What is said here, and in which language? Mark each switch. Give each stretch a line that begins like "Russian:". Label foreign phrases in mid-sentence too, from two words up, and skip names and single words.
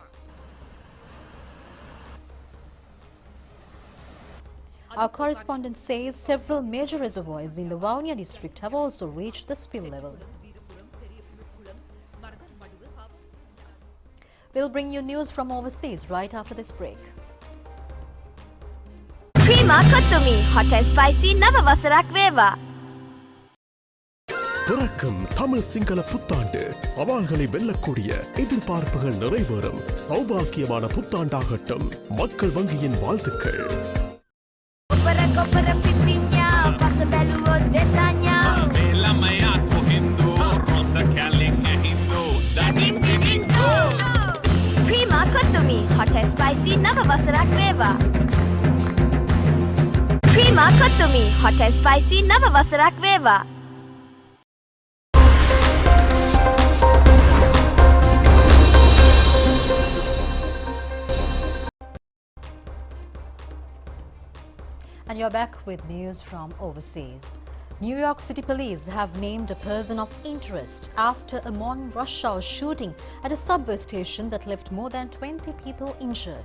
English: Our correspondent says several major reservoirs in the Vavuniya district have also reached the spill level. We'll bring you news from overseas right after this break.
Sinhala: Prima Kottumi
English: hot and spicy
Sinhala: නව වසරක් වේවා.
Tamil: பிறக்கும் தமிழ் சிங்கள புத்தாண்டு சவால்களை வெல்லக்கூடிய எதிர்பார்ப்புகள் நிறைவேறும் சௌபாக்கியமான புத்தாண்டாகட்டும். மக்கள் வங்கியின் வாழ்த்துக்கள்.
Sinhala: කොපර පිපිඤ්ඤා පස බැලුවොත් දෙසඤ්ඤා මේ ළමයා කොහෙන්දෝ රොස කැලෙන් ඇහින්දෝ දඩින් පිටින්දෝ. Prima Kottumi
English: hot and spicy
Sinhala: නව වසරක් වේවා. Prima Kottumi
English: hot and spicy
Sinhala: නව වසරක් වේවා.
English: And you're back with news from overseas. New York City police have named a person of interest after a morning rush hour shooting at a subway station that left more than 20 people injured.